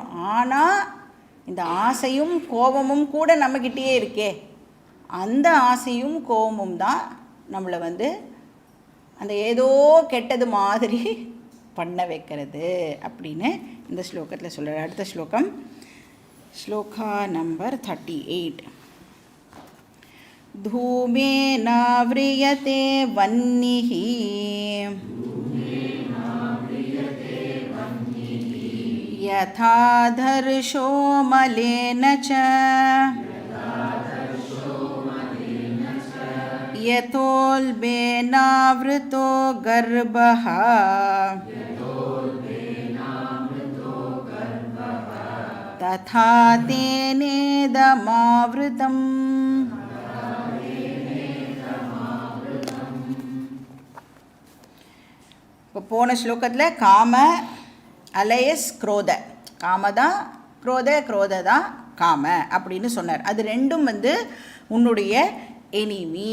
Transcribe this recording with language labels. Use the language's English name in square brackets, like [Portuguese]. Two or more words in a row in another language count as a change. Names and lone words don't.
[Tamil] ஆனால் இந்த ஆசையும் கோபமும் கூட நம்மக்கிட்டேயே இருக்கே, அந்த ஆசையும் கோபமும் தான் நம்மளை வந்து அந்த ஏதோ கெட்டது மாதிரி பண்ண வைக்கிறது அப்படின்னு இந்த ஸ்லோகத்தில் சொல்கிறார். அடுத்த ஸ்லோகம், ஸ்லோகா நம்பர் 38. [Sanskrit] धूमेनाव्रियते वह्निः यथा दर्शो मलेन च यतोल्बेनावृतो गर्भः तथा तेनेदमावृतम्. [Tamil] இப்போ போன ஸ்லோகத்தில் [Sanskrit] काम अलयस् क्रोध, [Tamil] காமதான் குரோத, குரோத தான் காம அப்படின்னு சொன்னார். அது ரெண்டும் வந்து உன்னுடைய எனிமி.